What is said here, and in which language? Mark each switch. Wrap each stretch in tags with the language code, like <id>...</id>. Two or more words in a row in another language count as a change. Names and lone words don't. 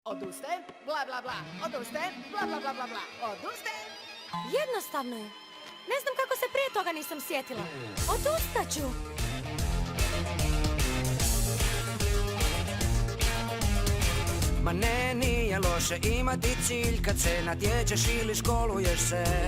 <hr>Odustajem, bla bla bla, odustajem, bla bla bla bla bla, odustajem. Jednostavno je. Ne znam kako se prije toga nisam sjetila. Odustaću. Ma ne, nije loše imati cilj kad se natječeš ili školuješ se.</hr>